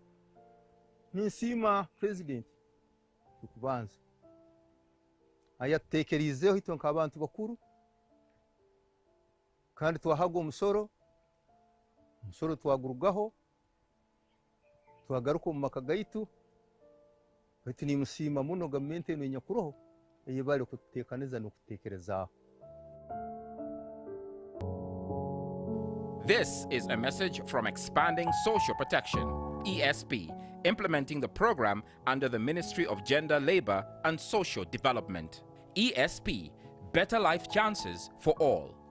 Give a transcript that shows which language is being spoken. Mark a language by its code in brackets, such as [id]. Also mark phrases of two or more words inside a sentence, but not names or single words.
[nyo] Ninsiima president kubanza ayatutekerizeho ito nk'abantu bakuru kandi twahaga omusoro twagurugaho twagaruka omu maka gaitu baitu nimusiima muno gavumenti eno enyakuroho eyebali kututeekaniza n'okuteekerezaho. [en] This is a message from Expanding Social Protection, ESP, implementing the program under the Ministry of Gender, Labor and Social Development. ESP, better life chances for all.